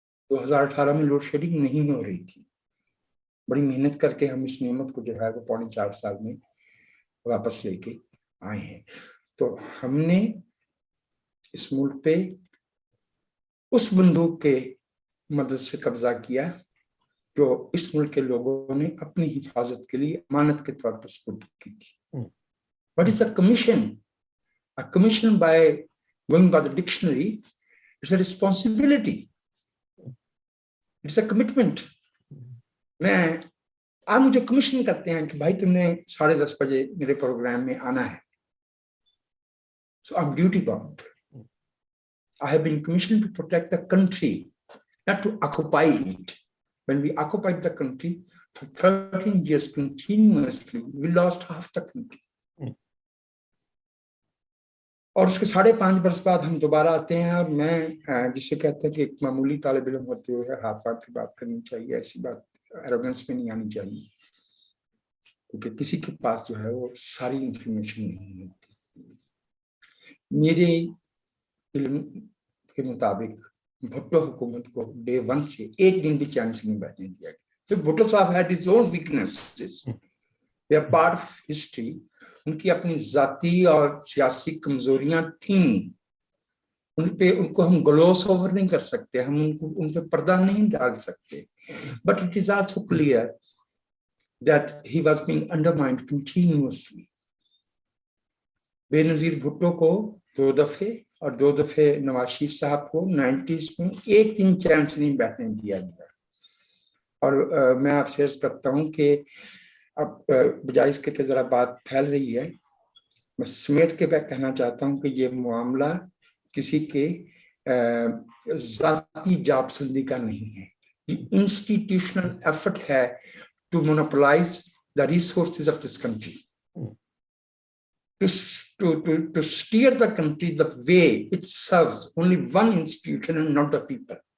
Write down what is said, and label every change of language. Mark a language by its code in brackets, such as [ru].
[hi] 2018 में load shedding नहीं हो रही थी. बड़ी मेहनत करके हम इस नियमत को जो है वो 4.5 साल में वापस लेके आए हैं. तो हमने इस मुल्क पे उस बंदूक के मदद से कब्जा किया जो इस मुल्क के लोगों ने अपनी हिफाजत के लिए अमानत के तौर पर सुपुर्द की थी. [en] What is a commission? A commission, by going by the dictionary, it's a responsibility. It's a commitment. [hi] आप मुझे कमीशन करते हैं कि भाई तुमने 10:30 बजे मेरे प्रोग्राम में आना है. [en] So I'm duty bound. I have been commissioned to protect the country, not to occupy it. When we occupied the country for 13 years continuously, we lost half the country. [hi] और उसके 5.5 बरस बाद हम दोबारा आते हैं और मैं जिसे कहते हैं कि एक मामूली तालिब इल्म होते हुए हाथ पाथ की बात करनी चाहिए. ऐसी बात एरोगेंस में नहीं आनी चाहिए क्योंकि किसी के पास जो है वो सारी इंफॉर्मेशन नहीं होती. मेरे इल्म के मुताबिक भुट्टो हुकूमत को डे 1 से एक दिन भी चैन से नहीं बैठने दिया गया. [en] तो भुट्टो साहब had his own weaknesses, they are part of history. [hi] उनकी अपनी जाती और सियासी कमजोरियां थीं. उनको हम ग्लोस ओवर नहीं कर सकते, हम उन पे पर्दा नहीं डाल सकते. [en] But it is also clear that he was being undermined continuously. [hi] Benazir Bhutto को 2 दफे और 2 दफे नवाज शरीफ साहब को 90s में एक दिन चैन से नहीं बैठने दिया गया। और मैं आपसे अर्ज करता हूं कि अब बजाय इसके कि जरा बात फैल रही है, मैं समेट के मैं कहना चाहता हूं कि ये मामला किसी के जाती जापसंदी का नहीं है, ये इंस्टीट्यूशनल एफर्ट है [en] to monopolize the resources of this country, to steer the country the way it serves only one institution and not the people.